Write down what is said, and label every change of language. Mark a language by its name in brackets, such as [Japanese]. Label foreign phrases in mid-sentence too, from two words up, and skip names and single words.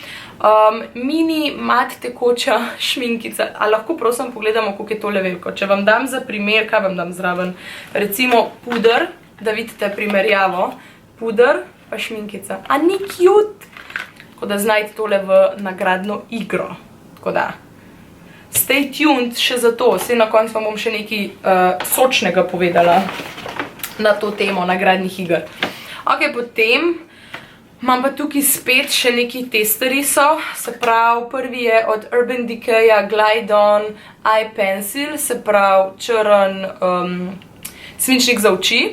[Slovenian] Mini mat tekoča šminkica. A lahko prosim pogledamo, koliko je tole veliko. Če vam dam za primer, kaj vam dam zraven? Recimo puder, da vidite primerjavo. Puder pa šminkica. A ni cute? Tako da znajte tole v nagradno igro. Tako da. [English] Stay tuned [Slovenian] še za to. Vse na koncu vam bom še nekaj sočnega povedala na to temo nagradnih iger. Ok, potem imam pa tukaj spet še neki testerisov. Se pravi, prvi je od Urban Decaya Glide On Eye Pencil, se pravi črn svinčnik za oči.